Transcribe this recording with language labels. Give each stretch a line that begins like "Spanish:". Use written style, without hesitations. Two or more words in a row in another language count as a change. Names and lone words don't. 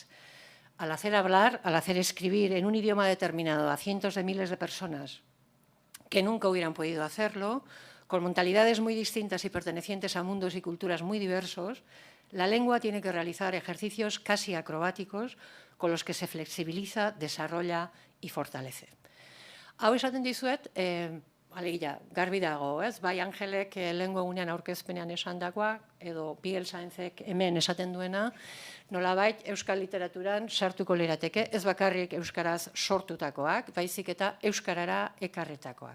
Spanish: Al hacer hablar, al hacer escribir en un idioma determinado a cientos de miles de personas que nunca hubieran podido hacerlo, con mentalidades muy distintas y pertenecientes a mundos y culturas muy diversos, La lengua tiene que realizar ejercicios casi acrobáticos con los que se flexibiliza, desarrolla y fortalece.
Basque: Hau esaten dizuet, alegia, garbi dago, ez? Bai Angelek lehengo egunean aurkezpenean esandakoa, edo Miguel Saenzek hemen esaten duena, nolabait euskal literaturan sartuko lirateke, ez bakarrik euskaraz sortutakoak, baizik eta euskarara ekarretakoak.